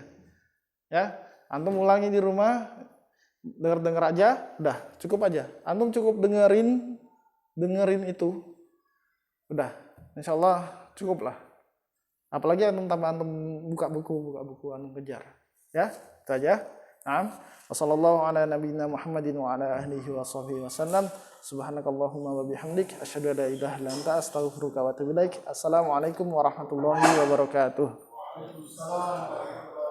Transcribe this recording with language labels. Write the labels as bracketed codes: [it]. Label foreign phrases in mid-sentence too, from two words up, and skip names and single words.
[id] Ya, antum ulangi di rumah, denger aja, udah cukup aja. Antum cukup dengerin itu, udah, [ar] إن شاء الله [id] cukup lah. Apalagi antum tambah antum buka buku antum kejar. Ya, itu aja. Naam. [ar] وصلى الله على نبينا محمد وعلى آله وصحبه وسلم. سبحانك اللهم وبحمدك أشهد أن لا إله إلا أنت أستغفرك وأتوب إليك. السلام عليكم ورحمة الله وبركاته. Waalaikumsalam.